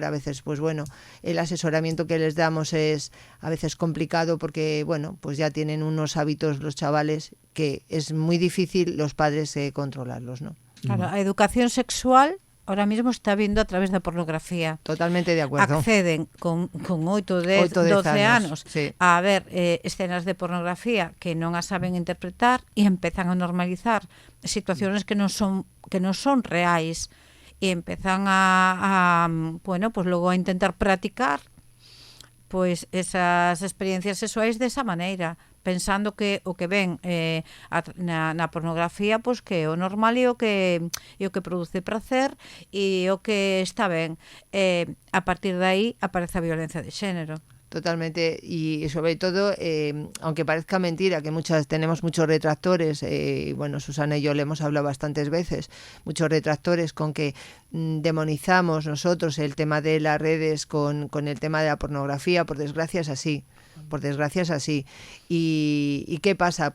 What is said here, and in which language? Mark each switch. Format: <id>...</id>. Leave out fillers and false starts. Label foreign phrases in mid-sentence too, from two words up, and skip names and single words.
<es>A veces, pues bueno, el asesoramiento que les damos es a veces complicado porque, bueno, pues ya tienen unos hábitos los chavales que es muy difícil los padres controlarlos, ¿no?</es> <gl>Claro, a educación sexual ahora mismo está vindo a través da pornografía.</gl> <es>Totalmente de acuerdo.</es> <gl>Acceden con 8, 10, 12 anos sí, a ver escenas de pornografía que non as saben interpretar e empezan a normalizar situaciones que non son reais e empezan bueno, pues logo a intentar practicar pues esas experiencias sexuais desa maneira, pensando que o que ven na pornografía pois que é o normal e o que produce prazer e o que está ben. A partir de aí aparece a violencia de xénero.</gl> <es>Totalmente, y sobre todo, aunque parezca mentira, que tenemos muchos retractores, bueno, Susana y yo le hemos hablado bastantes veces, muchos retractores con que demonizamos nosotros el tema de las redes con el tema de la pornografía. Por desgracia es así. ¿Y qué pasa?</es>